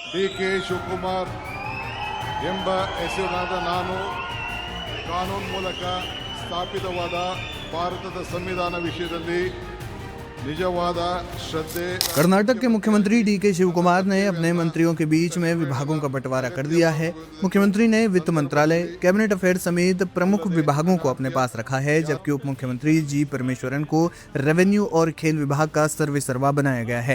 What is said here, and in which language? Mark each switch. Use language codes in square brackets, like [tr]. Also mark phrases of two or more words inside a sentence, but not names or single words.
[kn] ಡಿ.ಕೆ. ಶಿವಕುಮಾರ್ ಎಂಬ ಹೆಸರಿನಾದ ನಾನು ಕಾನೂನು ಮೂಲಕ ಸ್ಥಾಪಿತವಾದ ಭಾರತದ ಸಂವಿಧಾನ ವಿಷಯದಲ್ಲಿ ನಿಜವಾದ ಶ್ರದ್ಧೆ। [hi] कर्नाटक के मुख्यमंत्री डी.के. शिवकुमार ने अपने मंत्रियों के बीच में विभागों का बंटवारा कर दिया है। मुख्यमंत्री ने वित्त मंत्रालय, [en] Cabinet affair [hi] समेत प्रमुख विभागों को अपने पास रखा है, जबकि उप मुख्यमंत्री जी परमेश्वरन को रेवेन्यू और खेल विभाग का सर्वेसर्वा बनाया गया है।